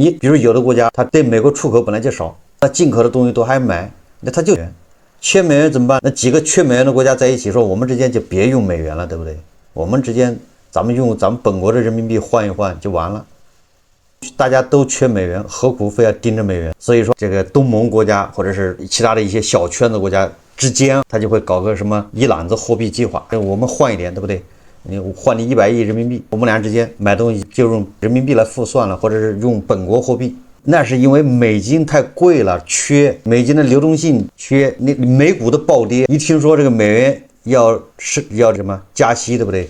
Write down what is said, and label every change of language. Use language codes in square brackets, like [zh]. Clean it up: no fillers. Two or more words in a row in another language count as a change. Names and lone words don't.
[zh] 你比如有的国家它对美国出口本來就少，它進口的東西都還買，那它就缺美元怎麼辦？那幾個缺美元的國家在一起說，我們之間就別用美元了，對不對？我們之間咱們用咱們本國的人民幣換一換就完了。大家都缺美元，何苦非要盯着美元？所以說這個東盟國家或者是其他的一些小圈子國家之間，他就會搞個什麼一攬子貨幣計劃，我們換一點，對不對？你換你100億人民幣，我們倆之間買東西就用人民幣來付算了，或者是用本國貨幣。那是因為美金太貴了，缺美金的流動性缺，那美股的暴跌，一聽說這個美元要什麼加息，對不對？